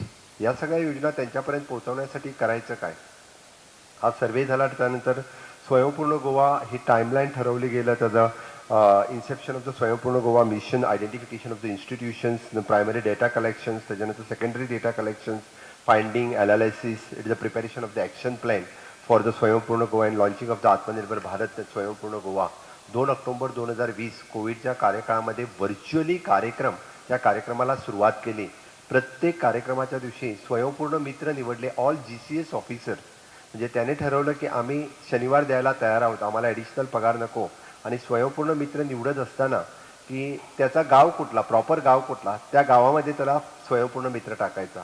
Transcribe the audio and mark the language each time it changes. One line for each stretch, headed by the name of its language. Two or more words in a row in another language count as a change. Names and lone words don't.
Marathi: या सगळ्या योजना त्यांच्यापर्यंत पोहोचवण्यासाठी करायचं काय. हा सर्वे झाला. त्यानंतर स्वयंपूर्ण गोवा ही टाईमलाईन ठरवली गेलं.
English: त्याचं inception of the Swayampurna Goa mission, identification of the institutions, primary data collections, त्याच्यानंतर secondary data collections, finding, analysis, It is the preparation of the action plan for the Swayampurna Goa and launching of the Atmanirbhar Bharat Swayampurna Goa.
Marathi: 2 ऑक्टोबर 2020 कोविडच्या कार्यकाळामध्ये व्हर्च्युअली कार्यक्रम, त्या कार्यक्रमाला सुरुवात केली. प्रत्येक कार्यक्रमाच्या दिवशी स्वयंपूर्ण मित्र निवडले,
English: all GCS officer.
Marathi: म्हणजे त्याने ठरवलं की आम्ही शनिवार द्यायला तयार आहोत, आम्हाला ॲडिशनल पगार नको. आणि स्वयंपूर्ण मित्र निवडत असताना की त्याचा गाव कुठला, प्रॉपर गाव कुठला, त्या गावामध्ये त्याला स्वयंपूर्ण मित्र टाकायचा.